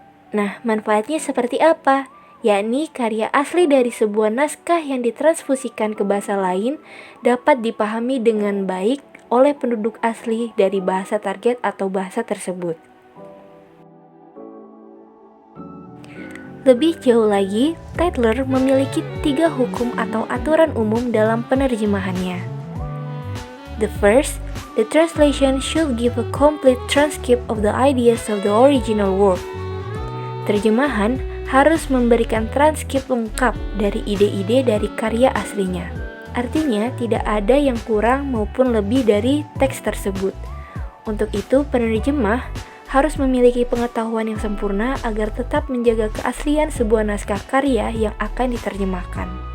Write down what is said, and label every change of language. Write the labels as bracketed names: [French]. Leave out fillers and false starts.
[Indonesian] Nah, manfaatnya seperti apa? Yakni karya asli dari sebuah naskah yang ditransfusikan ke bahasa lain dapat dipahami dengan baik oleh penduduk asli dari bahasa target atau bahasa tersebut. Lebih jauh lagi, Tytler memiliki 3 hukum atau aturan umum dalam penerjemahannya. [English] The first, the translation should give a complete transcript of the ideas of the original work. [Indonesian] Terjemahan harus memberikan transkrip lengkap dari ide-ide dari karya aslinya. Artinya, tidak ada yang kurang maupun lebih dari teks tersebut. Untuk itu, penerjemah harus memiliki pengetahuan yang sempurna agar tetap menjaga keaslian sebuah naskah karya yang akan diterjemahkan.